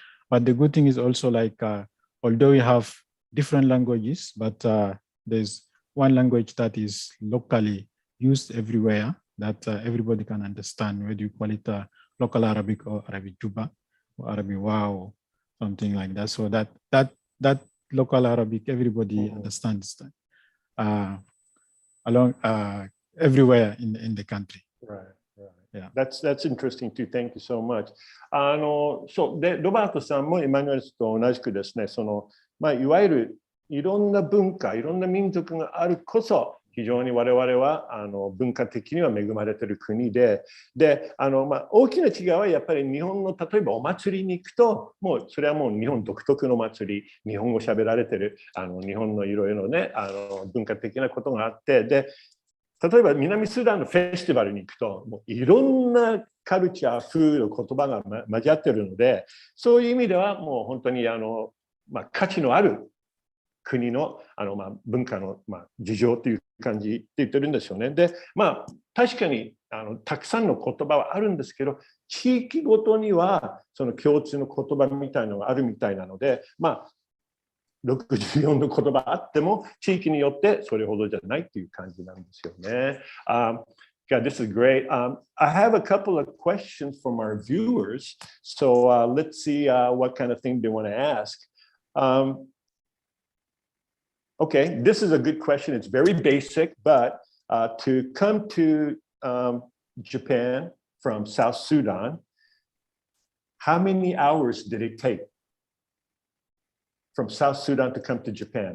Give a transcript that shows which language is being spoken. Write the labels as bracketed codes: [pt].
[en] But the good thing is also like, although we have different languages, but there's one language that is locally used everywhere that everybody can understand, whether you call it local Arabic or Arabic Juba or Arabic Wow, something like that. So that local Arabic, everybody understands that along everywhere in the country. Right. Yeah. That's interesting too. Thank you so much. [ja] そうでロバートさんもエマニュエルと同じくですね、いわゆるいろんな文化、いろんな民族があるこそ非常に我々は文化的には恵まれている国で、大きな違いはやっぱり日本の例えばお祭りに行くと、もうそれはもう日本独特の祭り、日本語喋られてる日本のいろいろね文化的なことがあって、で例えば南スーダンのフェスティバルに行くと、もういろんなカルチャー、風の言葉が混じってるので、そういう意味ではもう本当に価値のある国の文化の事情という感じって言ってるんですよね。で、確かにたくさんの言葉はあるんですけど、地域ごとにはその共通の言葉みたいなのがあるみたいなので、 64の言葉あっても、地域によってそれほどじゃないっていう感じなんですよね。 [en] God, this is great. I have a couple of questions from our viewers. So let's see what kind of thing they want to ask. Okay, this is a good question. It's very basic, but to come to Japan from South Sudan, how many hours did it take from South Sudan to come to Japan?